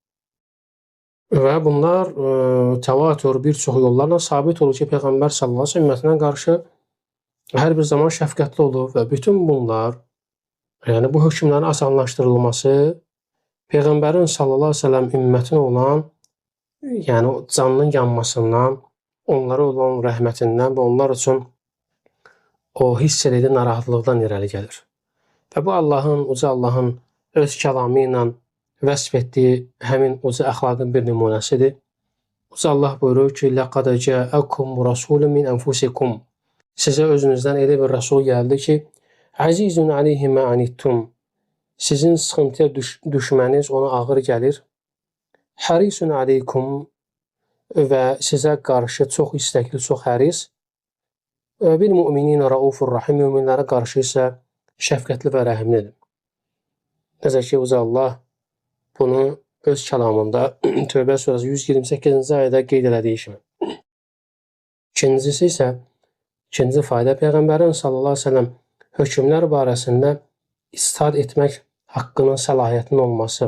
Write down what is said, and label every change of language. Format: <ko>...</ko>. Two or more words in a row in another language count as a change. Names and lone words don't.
<az>Və bunlar təvatür bir çox yollarla sabit olur ki, Peyğəmbər</az> <ar>صلى الله عليه وسلم</ar> <az>ümmətinə qarşı hər bir zaman şəfqətli olub və bütün bunlar, yəni bu hökmlərin asanlaşdırılması Peyğəmbərin</az> <ar>صلى الله عليه وسلم</ar> <az>ümmətinə olan, yəni canının yanmasından, onlara olan rəhmətindən və onlar üçün o hiss elədiyi narahatlıqdan irəli gəlir. Və bu uca Allahın öz kəlamı ilə vəsf etdiyi həmin uca əxlaqın bir nümunəsidir. Uca Allah buyurur ki,</az> <ar>"لقد جاءكم رسول من أنفسكم",</ar> <az>sizə özünüzdən elə bir rəsul gəldi ki,</az> <ar>"عزيز عليه ما عنتم",</ar> <az>sizin sıxıntıya düşməniz ona ağır gəlir.</az> <ar>"حريص عليكم",</ar> <az>və sizə qarşı çox istəkli, çox həris.</az> <ar>"بالمؤمنين رؤوف رحيم",</ar> <az>müminlərə qarşı isə şəfqətli və rəhimlidir. Necə ki, uca Allah bunu öz kəlamında Tövbə surəsi 128-ci ayədə qeyd elədiyi kimi. İkincisi isə, ikinci fayda Peyğəmbərin</az> <ar>صلى الله عليه وسلم</ar> <az>hökmlər barəsində ictihad etmək haqqının, səlahiyyətinin olması.</az>